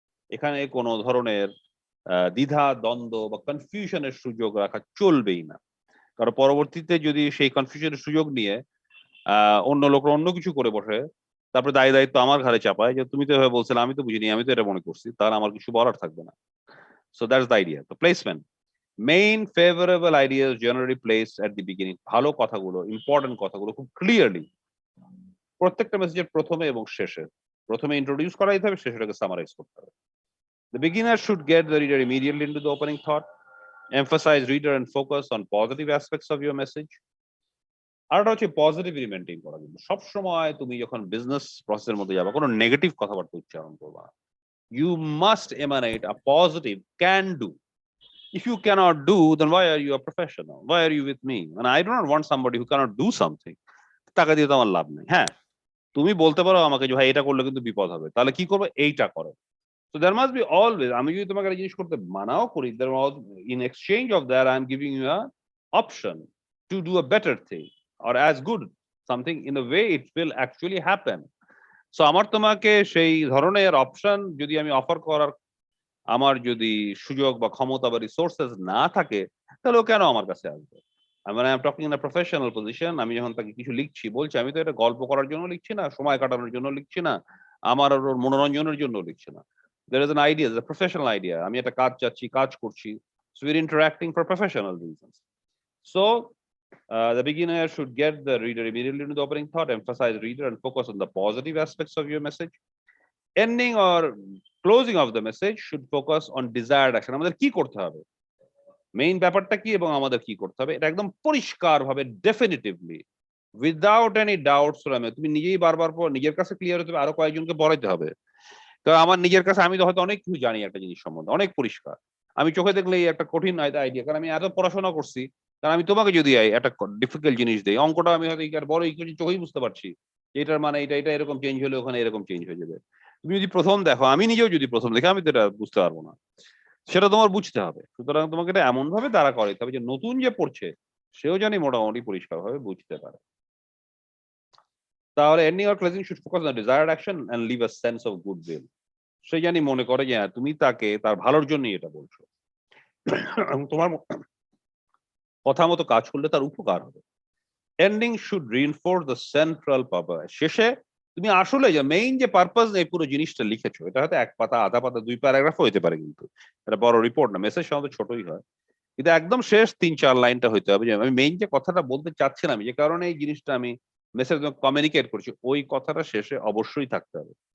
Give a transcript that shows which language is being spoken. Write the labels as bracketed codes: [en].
[bn] এখানে কোনো ধরনের দ্বিধা দ্বন্দ্ব বা কনফিউশনের সুযোগ রাখা চলবেই না, কারণ পরবর্তীতে যদি সেই কনফিউশনের সুযোগ নিয়ে অন্য লোকরা অন্য কিছু করে বসে, তারপরে দায়ী দায়িত্ব আমার ঘাড়ে চাপায় যে তুমি তো এভাবে বলছিলে, আমি তো বুঝিনি, আমি তো এটা মনে করছি, তাহলে আমার কিছু বলার থাকবে না। [en] So that's the idea. তো placement, main favourable ideas generally placed at the beginning. [bn] ভালো কথাগুলো, ইম্পর্টেন্ট কথাগুলো খুব ক্লিয়ারলি প্রত্যেকটা মেসেজের প্রথমে এবং শেষে, প্রথমে ইন্ট্রোডিউস করা যেতে হবে, শেষে সামারাইজ করতে হবে। [en] The beginner should get the reader immediately into the opening thought, emphasize reader and focus on positive aspects of your message. [bn] আরেকটা হচ্ছে পজিটিভলি মেনটেন করা, কিন্তু সবসময় তুমি যখন বিজনেস প্রসেসের মধ্যে যাবে কোনো নেগেটিভ কথাবার্তা উচ্চারণ করবা না। [en] You must emanate a positive can do. If you cannot do, then why are you a professional? Why are you with me? And I do not want somebody who cannot do something. [bn] টাকা দিয়ে তো আমার লাভ নেই। হ্যাঁ, তুমি বলতে পারো আমাকে যে ভাই এটা করলে কিন্তু বিপদ হবে, তাহলে কি করবে? এইটা করো। [en] So there must be always, [bn] আমি যদি তোমাকে একটা জিনিস করতে মানাও করি, [en] there was in exchange of that I am giving you a option to do a better thing or as good something in a way it will actually happen. [bn] So আমার তোমাকে সেই ধরনের অপশন যদি আমি অফার করার আমার যদি সুযোগ বা ক্ষমতা বা রিসোর্সেস না থাকে, তাহলে ও কেন আমার কাছে আসবে? মানে [en] I am talking in a professional position. [bn] আমি যখন তাকে কিছু লিখছি, বলছি আমি তো এটা গল্প করার জন্য লিখছি না, সময় কাটানোর জন্য লিখছি না, আমার ওর মনোরঞ্জনের জন্য লিখছি না। [en] There is an idea, a professional idea. [bn] আমি একটা কাজ চাচ্ছি, কাজ করছি। [en] So we're interacting for professional reasons. So the beginner should get the reader immediately into the opening thought, emphasize reader and focus on the positive aspects of your message. Ending or closing of the message should focus on desired action. [bn] আমাদের কি করতে হবে, main ব্যাপারটা কি এবং আমাদের কি করতে হবে, এটা একদম পরিষ্কার ভাবে [en] definitively without any doubts [bn] তুমি নিজেই বারবার পর নিজের কাছে ক্লিয়ার হতে হবে, আরো কয়েকজনকে বলাইতে হবে। তো আমার নিজের কাছে আমি তো হয়তো অনেক কিছু জানি একটা জিনিস সম্বন্ধে, অনেক পরিষ্কার, আমি চোখে দেখলে এই একটা কঠিন আইডিয়া, কারণ আমি এত পড়াশোনা করছি। কারণ আমি তোমাকে যদি একটা ডিফিকাল্ট জিনিস দেই, অঙ্কটা আমি হয়তো বড় ইকুয়েশন চোখেই বুঝতে পারছি এটার মানে এটা এটা এরকম চেঞ্জ হলে ওখানে এরকম চেঞ্জ হয়ে যাবে। তুমি যদি প্রথম দেখো, আমি নিজেও যদি প্রথম দেখি, আমি তো এটা বুঝতে পারবো না, সেটা তোমার বুঝতে হবে। সুতরাং তোমাকে এটা এমন ভাবে দাঁড়া করাইতে হবে যে নতুন যে পড়ছে সেও জানি মোটামুটি পরিষ্কার ভাবে বুঝতে পারে। [en] তাহলে ending or closing should focus on desired action and leave a sense of goodwill. [bn] সে জানি মনে করে যে হ্যাঁ, তুমি তাকে তার ভালোর জন্যই এটা বলছো, তোমার কথা মতো কাজ করলে তার উপকার হবে। [en] Ending should reinforce the central purpose. [bn] শেষে তুমি আসলে যে মেইন যে পারপাস এই পুরো জিনিসটা লিখেছো, এটা হয়তো এক পাতা, আধা পাতা, 2 প্যারাগ্রাফ হইতে পারে, কিন্তু এটা বড় রিপোর্ট না, মেসেজ সাধারণত ছোটই হয়, কিন্তু একদম শেষ 3-4 লাইনটা হইতে হবে যে আমি মেইন যে কথাটা বলতে চাচ্ছিলাম, যে কারণে এই জিনিসটা আমি মেসেজ কমিউনিকেট করছি, ওই কথাটা শেষে অবশ্যই থাকতে হবে।